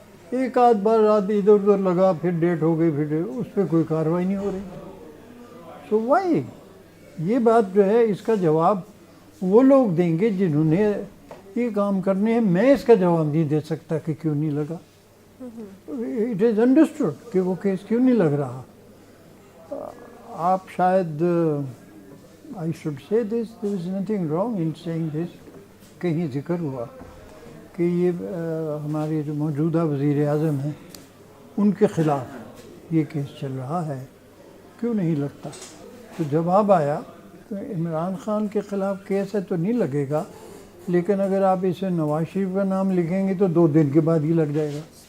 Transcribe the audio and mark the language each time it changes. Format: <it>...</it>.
<ur>ایک آدھ بار رات ادھر ادھر لگا، پھر ڈیٹ ہو گئی، پھر اس پہ کوئی کارروائی نہیں ہو رہی.</ur> <en>So why.</en> <ur>یہ بات جو ہے اس کا جواب وہ لوگ دیں گے جنہوں نے یہ کام کرنے ہیں. میں اس کا جواب نہیں دے سکتا کہ کیوں نہیں لگا.</ur> <en>it is understood</en> <ur>کہ وہ کیس کیوں نہیں لگ رہا. آپ شاید</ur> <en>I should say this, there is nothing wrong in saying this.</en> <ur>کہیں ذکر ہوا کہ یہ ہمارے جو موجودہ وزیر اعظم ہیں ان کے خلاف یہ کیس چل رہا ہے، کیوں نہیں لگتا. تو جواب آیا تو عمران خان کے خلاف کیس ہے تو نہیں لگے گا، لیکن اگر آپ اسے نواز شریف کا نام لکھیں گے تو 2 دن کے بعد ہی لگ جائے گا.</ur>